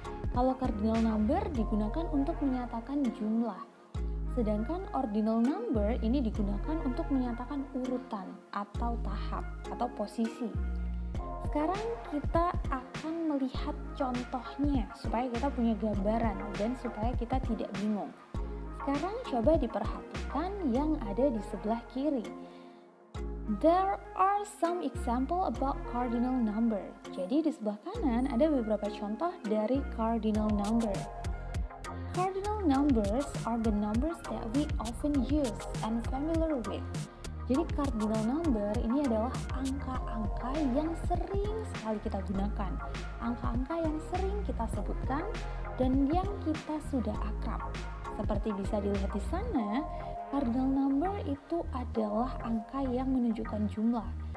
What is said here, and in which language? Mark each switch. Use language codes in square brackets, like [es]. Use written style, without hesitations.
[id] Kalau cardinal number digunakan untuk menyatakan jumlah, sedangkan ordinal number ini digunakan untuk menyatakan urutan atau tahap atau posisi. Sekarang kita akan melihat contohnya supaya kita punya gambaran dan supaya kita tidak bingung. Sekarang coba diperhatikan yang ada di sebelah kiri. [en] There are some example about cardinal number. [id] Jadi di sebelah kanan ada beberapa contoh dari cardinal number. [en] Cardinal numbers are the numbers that we often use and familiar with. [id] Jadi cardinal number ini adalah angka-angka yang sering sekali kita gunakan. Angka-angka yang sering kita sebutkan dan yang kita sudah akrab. Seperti bisa dilihat di sana, cardinal number itu adalah angka yang menunjukkan jumlah.